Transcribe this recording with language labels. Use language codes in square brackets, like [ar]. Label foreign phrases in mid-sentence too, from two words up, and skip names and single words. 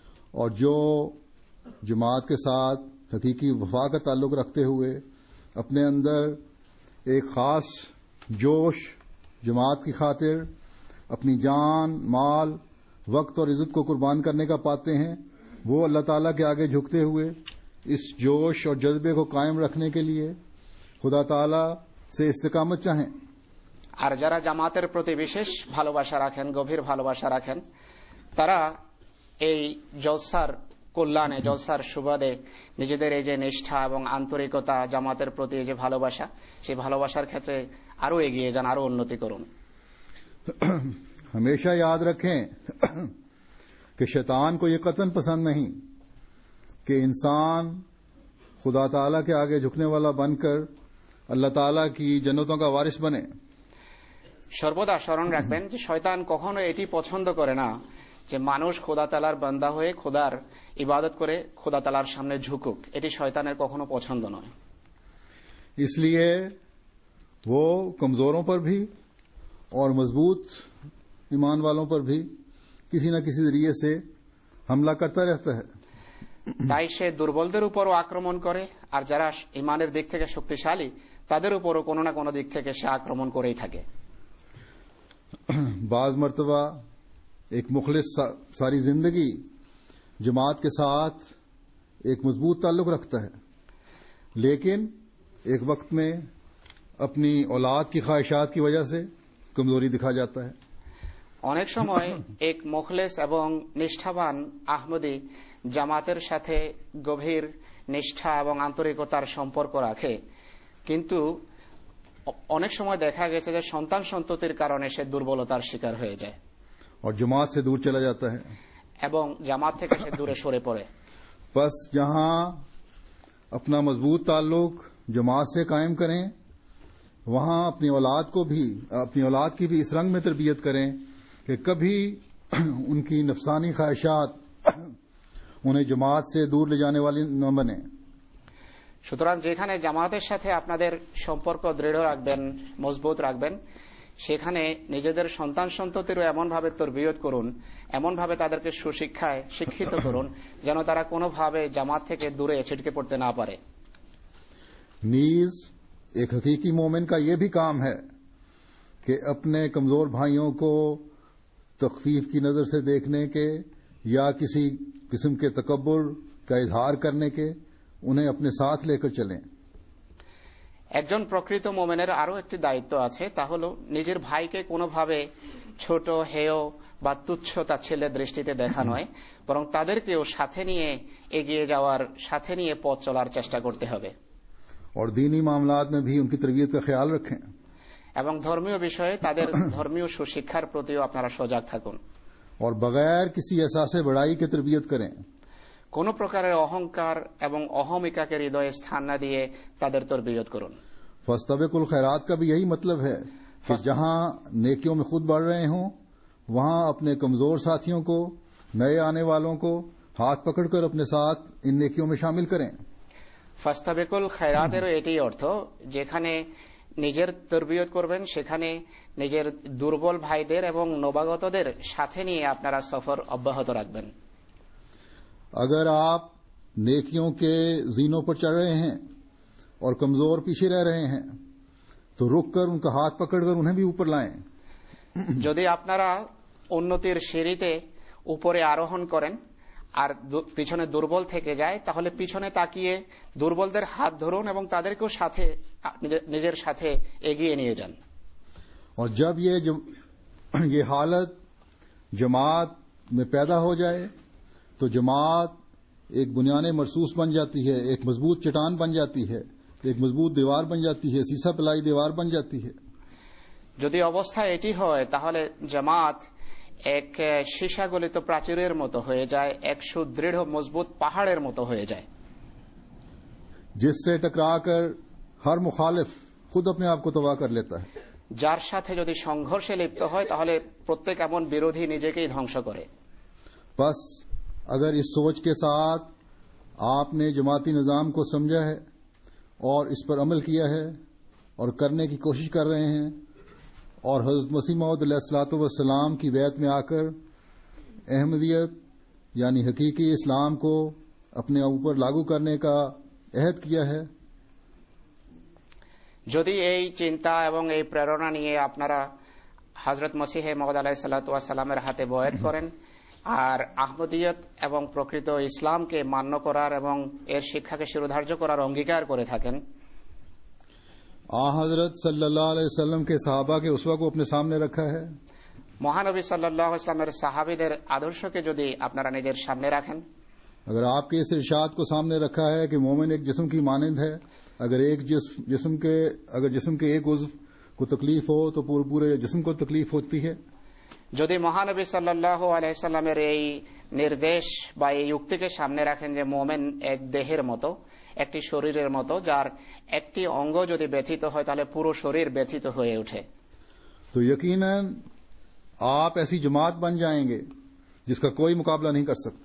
[ur] اور جو جماعت کے ساتھ حقیقی وفا کا تعلق رکھتے ہوئے اپنے اندر ایک خاص جوش جماعت کی خاطر اپنی جان، مال، وقت اور عزت کو قربان کرنے کا پاتے ہیں، وہ اللہ تعالیٰ کے آگے جھکتے ہوئے اس جوش اور جذبے کو قائم رکھنے کے لیے خدا تعالیٰ سے استقامت چاہیں۔ [bn] আর যারা জামাতের প্রতি বিশেষ ভালোবাসা রাখেন, গভীর ভালোবাসা রাখেন, তারা এই জলসার কল্যাণে, জলসার সুবাদে নিজেদের এই যে নিষ্ঠা এবং আন্তরিকতা, জামাতের প্রতি এই যে ভালোবাসা, সেই ভালোবাসার ক্ষেত্রে আরো এগিয়ে যান, আরো উন্নতি করুন। [ur] ہمیشہ یاد رکھیں کہ شیطان کو یہ قطعاً پسند نہیں کہ انسان خدا تعالیٰ کے آگے جھکنے والا بن کر اللہ تعالیٰ کی جنتوں کا وارث بنے۔ [bn] সর্বদা স্মরণ রাখবেন যে শয়তান কখনো এটি পছন্দ করে না যে মানুষ খোদা তাআলার বান্দা হয়ে খোদার ইবাদত করে খোদা তাআলার সামনে ঝুকুক। এটি শয়তানের কখনো পছন্দ নয়। [ur] اس لیے وہ کمزوروں پر بھی اور مضبوط ایمان والوں پر بھی کسی نہ کسی ذریعے سے حملہ کرتا رہتا ہے۔ [bn] তাই সে দুর্বলদের উপরও আক্রমণ করে, আর যারা ইমানের দিক থেকে শক্তিশালী তাদের উপরও কোনো না কোনো দিক থেকে সে আক্রমণ করেই থাকে। [ur] بعض مرتبہ ایک مخلص ساری زندگی جماعت کے ساتھ ایک مضبوط تعلق رکھتا ہے، لیکن ایک وقت میں اپنی اولاد کی خواہشات کی وجہ سے کمزوری دکھا جاتا ہے۔ [bn] অনেক সময় এক মুখলেস এবং নিষ্ঠাবান আহমদী জামাতের সাথে গভীর নিষ্ঠা এবং আন্তরিকতার সম্পর্ক রাখে, কিন্তু অনেক সময় দেখা গেছে যে সন্তান সন্ততির কারণে সে দুর্বলতার শিকার হয়ে যায় [ur] اور جماعت سے دور چلا جاتا ہے۔ [bn] এবং জামাত থেকে সে দূরে সরে পড়ে۔ [ur] بس جہاں اپنا مضبوط تعلق جماعت سے قائم کریں، وہاں اپنی اولاد کی بھی اس رنگ میں تربیت کریں کہ کبھی ان کی نفسانی خواہشات انہیں جماعت سے دور لے جانے والی نہ بنے۔ [bn] সুতরাং যেখানে জামাতের সাথে আপনাদের সম্পর্ক দৃঢ় রাখবেন, মজবুত রাখবেন, সেখানে নিজেদের সন্তান সন্ততিরও এমনভাবে তরবিয়ত করুন, এমনভাবে তাদেরকে সুশিক্ষায় শিক্ষিত করুন যেন তারা কোনোভাবে জামাত থেকে দূরে ছিটকে পড়তে না পারে। [ur] نیز ایک حقیقی مومن کا یہ بھی کام ہے کہ اپنے کمزور بھائیوں کو تخفیف کی نظر سے دیکھنے کے یا کسی قسم کے تکبر کا اظہار کرنے کے انہیں اپنے ساتھ لے کر چلیں۔ [bn] একজন প্রকৃত মোমেনের আরো একটি দায়িত্ব আছে, তা হল নিজের ভাইকে কোনোভাবে ছোট, হেয় বা তুচ্ছ তাচ্ছিল্যের দৃষ্টিতে দেখা নয়, বরং তাদেরকেও সাথে নিয়ে এগিয়ে যাওয়ার, সাথে নিয়ে পথ চলার চেষ্টা করতে হবে। [ur] اور دینی معاملات میں بھی ان کی تربیت کا خیال رکھیں۔ [bn] এবং ধর্মীয় বিষয়ে তাদের ধর্মীয় সুশিক্ষার প্রতিও আপনারা সজাগ থাকুন। [ur] اور بغیر کسی احساس بڑائی کے تربیت کریں۔ [bn] কোন প্রকারের অহংকার এবং অহমিকাকে হৃদয়ে স্থান না দিয়ে তাদের তরবিয়ত করুন। [ar] فاستبقوا الخیرات [ur] کا بھی یہی مطلب ہے کہ جہاں نیکیوں میں خود بڑھ رہے ہوں وہاں اپنے کمزور ساتھیوں کو، نئے آنے والوں کو ہاتھ پکڑ کر اپنے ساتھ ان نیکیوں میں شامل کریں۔ [ar] فاستبقوا الخيرات [bn] এটাই অর্থ, যেখানে নিজের তরবিয়ত করবেন সেখানে নিজের দুর্বল ভাইদের এবং নবাগতদের সাথে নিয়ে আপনারা সফর অব্যাহত রাখবেন। [ur] اگر آپ نیکیوں کے زینوں پر چڑھ رہے ہیں اور کمزور پیچھے رہ رہے ہیں تو رک کر ان کا ہاتھ پکڑ کر انہیں بھی اوپر لائیں۔ [bn] যদি আপনারা উন্নতির সিঁড়িতে উপরে আরোহণ করেন আর পিছনে দুর্বল থেকে যায়, তাহলে পিছনে তাকিয়ে দুর্বলদের হাত ধরুন এবং তাদেরকেও সাথে নিজের সাথে এগিয়ে নিয়ে যান। [ur] اور جب یہ حالت جماعت میں پیدا ہو جائے تو جماعت ایک بنیاد مرصوص بن جاتی ہے، ایک مضبوط چٹان بن جاتی ہے، ایک مضبوط دیوار بن جاتی ہے، سیسا پلائی دیوار بن جاتی ہے۔ [bn] যদি অবস্থা এটি হয় তাহলে জামাত এক সীসাগলিত প্রাচীরের মতো হয়ে যায়, এক সুদৃঢ় মজবুত পাহাড়ের মতো হয়ে যায়, [ur] جس سے ٹکرا کر ہر مخالف خود اپنے آپ کو تباہ کر لیتا ہے۔ [bn] যার সাথে যদি সংঘর্ষে লিপ্ত হয় তাহলে প্রত্যেক এমন বিরোধী নিজেকেই ধ্বংস করে। [ur] بس اگر اس سوچ کے ساتھ آپ نے جماعتی نظام کو سمجھا ہے اور اس پر عمل کیا ہے اور کرنے کی کوشش کر رہے ہیں اور حضرت مسیح موعود [ar] علیہ الصلوۃ والسلام [ur] کی بیعت میں آ کر احمدیت یعنی حقیقی اسلام کو اپنے اوپر لاگو کرنے کا عہد کیا ہے؟ [bn] যদি এই চিন্তা এবং এই প্রেরণা নিয়ে আপনারা হযরত মসিহ মওউদ [ar] عليه الصلاة والسلام [bn] হাতে বয়াত করেন আর আহমদিয়ত এবং প্রকৃত ইসলামকে মান্য করার এবং এর শিক্ষাকে শিরোধার্য করার অঙ্গীকার করে থাকেন, [ur] حضرت [ar] صلی اللہ علیہ وسلم [ur] کے صحابہ کے اسوہ کو اپنے سامنے رکھا ہے، [bn] মহানবী [ar] صلى الله عليه وسلم [bn] সাহাবীদের আদর্শকে যদি আপনারা নিজের সামনে রাখেন, [ur] اگر آپ کے اس ارشاد کو سامنے رکھا ہے کہ مومن ایک جسم کی مانند ہے، اگر جسم کے ایک عضو کو تکلیف ہو تو پورے جسم کو تکلیف ہوتی ہے، [bn] যদি মহানবী [ar] صلى الله عليه وسلم [bn] এই নির্দেশ বা এই উক্তিকে সামনে রাখেন যে মোমেন এক দেহের মতো, একটি শরীরের মতো, যার একটি অঙ্গ যদি ব্যথিত হয় তাহলে পুরো শরীর ব্যথিত হয়ে ওঠে, [ur] تو یقیناً آپ ایسی جماعت بن جائیں گے جس کا کوئی مقابلہ نہیں کر سکتا۔